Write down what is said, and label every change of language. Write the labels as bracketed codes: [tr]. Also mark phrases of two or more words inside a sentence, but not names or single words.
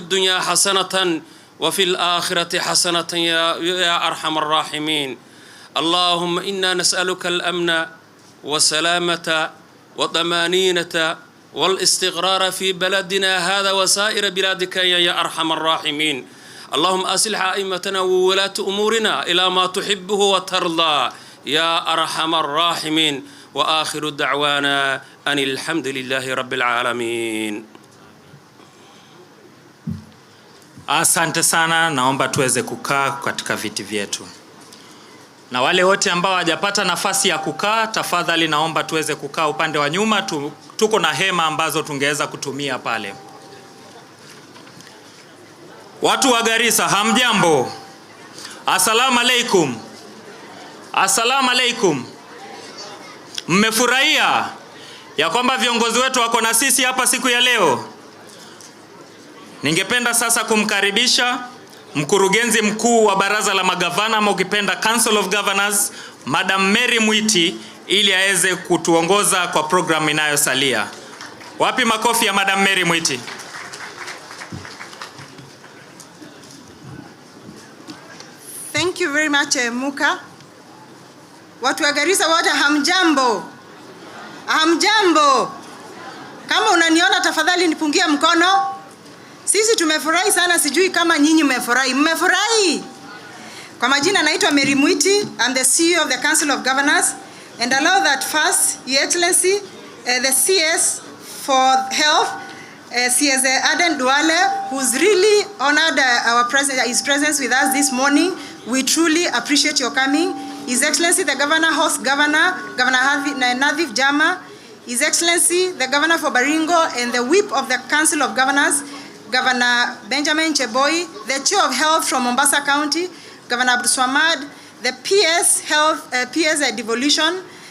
[ar] الدنيا حسنة وفي الآخرة حسنة يا أرحم الراحمين اللهم إنا نسألك الأمن والسلامة والطمأنينة والاستقرار في بلدنا هذا وسائر بلادك يا أرحم الراحمين اللهم أصلح أئمتنا وولاة أمورنا إلى ما تحبه وترضى يا أرحم الراحمين وآخر دعوانا أن الحمد لله رب العالمين. [sw] Asante sana, naomba tuweze kukaa katika viti vyetu. Na wale wote ambao hawajapata nafasi ya kukaa, tafadhali naomba tuweze kukaa upande wa nyuma, tuko na hema ambazo tungeweza kutumia pale. Watu wa Garissa, hamjambo? [ar] السلام عليكم. السلام عليكم. [sw] Mmefurahia ya kwamba viongozi wetu wako na sisi hapa siku ya leo? Ningependa sasa kumkaribisha mkurugenzi mkuu wa baraza la magavana ama ukipenda Council of Governors, Madam Mary Mwiti, ili aweze kutuongoza kwa program inayosalia. Wapi makofi ya Madam Mary Mwiti? [en] Thank you very much, Muka. [sw] Watu wa Garissa wote hamjambo. Hamjambo. Kama unaniona tafadhali nipungie mkono. Sisi tumefurahi sana, sijui kama nyinyi mmefurahi. Mmefurahi? Kwa majina naitwa Mary Mwiti. [en] I'm the CEO of the Council of Governors, and allow that first, Your Excellency, the CS for Health, CS Aden Duale, who's really honored his presence with us this morning. We truly appreciate your coming. His Excellency, the Governor, Host Governor, Governor Nadhif Jama, His Excellency, the Governor for Baringo, and the Whip of the Council of Governors, Governor Benjamin Cheboy, the Chair of Health from Mombasa County, Governor Abdul Swamad, the PS Health, PS Devolution,